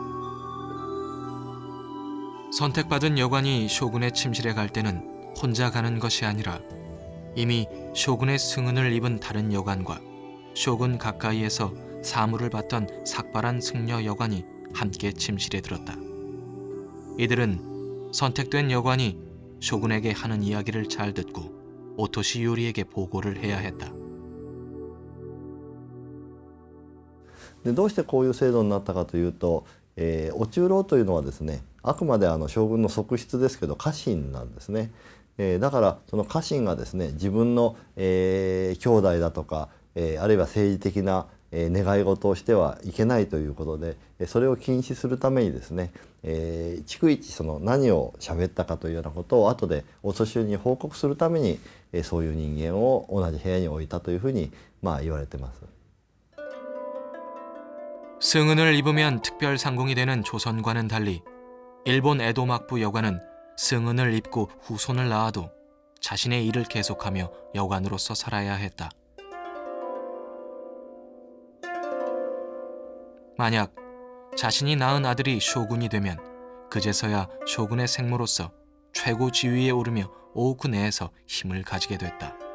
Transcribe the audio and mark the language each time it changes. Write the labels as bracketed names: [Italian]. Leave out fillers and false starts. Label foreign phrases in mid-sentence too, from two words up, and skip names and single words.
[Korean] 선택받은 여관이 쇼군의 침실에 갈 때는 혼자 가는 것이 아니라 이미 쇼군의 승은을 입은 다른 여관과 쇼군 가까이에서 사물을 받던 삭발한 승려 여관이 함께 침실에 들었다. 이들은 선택된 여관이 쇼군에게 하는 이야기를 잘 듣고 오토시 요리에게 보고를 해야 했다. [Japanese] でどうしてこういう制度になったかというと、お中臈というのはですね、あくまで将軍の側室ですけど家臣なんですね。だからその家臣がですね、自分の、兄弟だとか、あるいは政治的な、願い事をしてはいけないということで、それを禁止するためにですね、逐一その何を喋ったかというようなことを後でお年寄りに報告するために、そういう人間を同じ部屋に置いたというふうに言われてます。 [Korean] 승은을 입으면 특별상궁이 되는 조선과는 달리 일본 에도 막부 여관은 승은을 입고 후손을 낳아도 자신의 일을 계속하며 여관으로서 살아야 했다. 만약 자신이 낳은 아들이 쇼군이 되면 그제서야 쇼군의 생모로서 최고 지위에 오르며 오구 내에서 힘을 가지게 됐다.